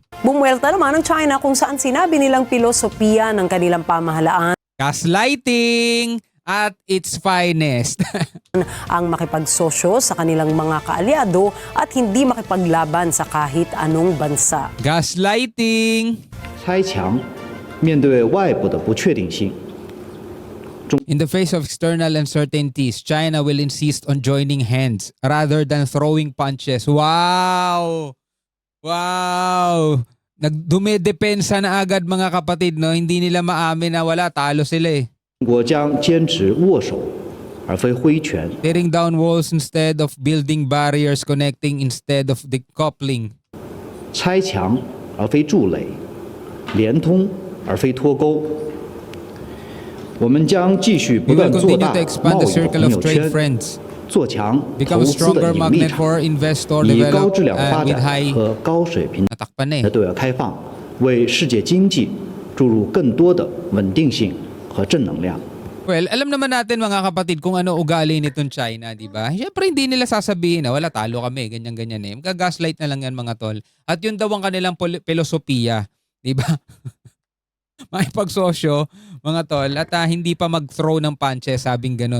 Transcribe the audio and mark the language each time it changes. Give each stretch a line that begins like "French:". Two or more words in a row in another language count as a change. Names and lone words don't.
Filipino: Bumuelta naman ang China kung saan sinabi nilang pilosopiya ng kanilang pamahalaan
English: Gaslighting at its finest.
Filipino: ang makipagsosyo sa kanilang mga kaalyado at hindi makipaglaban sa kahit anong bansa. Gaslighting.
Chinese: 拆墙，面对外部的不确定性，
English: In the face of external uncertainties, China will insist on joining hands rather than throwing punches. Wow! Wow!
Filipino: Dumedepensa na agad, mga kapatid, no? Hindi nila maamin na wala, talo sila eh.
Chinese: 中国将坚持握手，而非挥拳，
English: Tearing down walls instead of building barriers, connecting instead of decoupling.
Chinese: 拆墙而非筑垒，连通而非脱钩。我们将继续
English: We
Chinese: 不
English: will
Chinese: 断做
English: continue
Chinese: 大
English: to expand
Chinese: 贸
English: the
Chinese: 易的
English: circle
Chinese: 朋
English: of
Chinese: 友
English: trade
Chinese: 圈，
English: friends,
Chinese: 做强
English: become
Chinese: 投
English: a
Chinese: 资的
English: stronger
Chinese: 盈利
English: magnet
Chinese: 场，
English: for investor
Chinese: 以高质
English: develop
Chinese: 量发
English: with
Chinese: 展
English: high
Chinese: 和高水平
Filipino: natakpan na eh.
Chinese: 的对外开放，为世界经济注入更多的稳定性和正能量。
Filipino: Well, alam naman natin, mga kapatid, kung ano ugali nitong China, di ba? Siyempre hindi nila sasabihin na wala, talo kami, ganyan-ganyan eh. Magagaslight na lang yan, mga tol. At yun daw ang kanilang filosofiya, di ba? Makipagsosyo, mga tol, at hindi pa mag-throw ng punches, sabing ganun.